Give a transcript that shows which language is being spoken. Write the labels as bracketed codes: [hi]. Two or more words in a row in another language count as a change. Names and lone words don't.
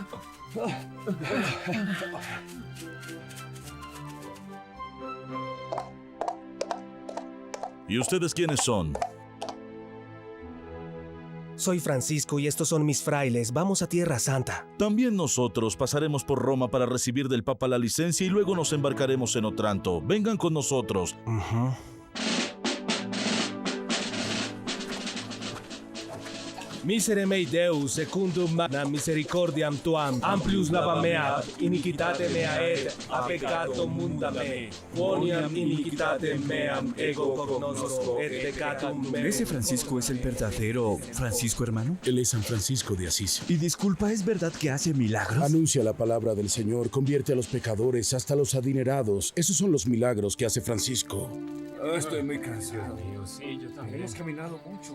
[es] ¿Y ustedes quiénes son? Soy Francisco y estos son mis frailes. Vamos a Tierra Santa. También nosotros pasaremos por Roma para recibir del Papa la licencia y luego nos embarcaremos en Otranto. Vengan con nosotros. [la] Misere mei Deus, secundum magna misericordiam tuam, amplius lava meat, iniquitate mea et, a peccatum munda me, quoniam iniquitatem meam ego cognosco, et peccatum meum. [es] ¿Ese Francisco es el verdadero Francisco, hermano? Él es San Francisco de Asís. Y disculpa, ¿es verdad que hace milagros? Anuncia la palabra del Señor, convierte a los pecadores, hasta los adinerados. Esos son los milagros que hace Francisco. Estoy muy cansado. Sí, yo también. Hemos caminado mucho.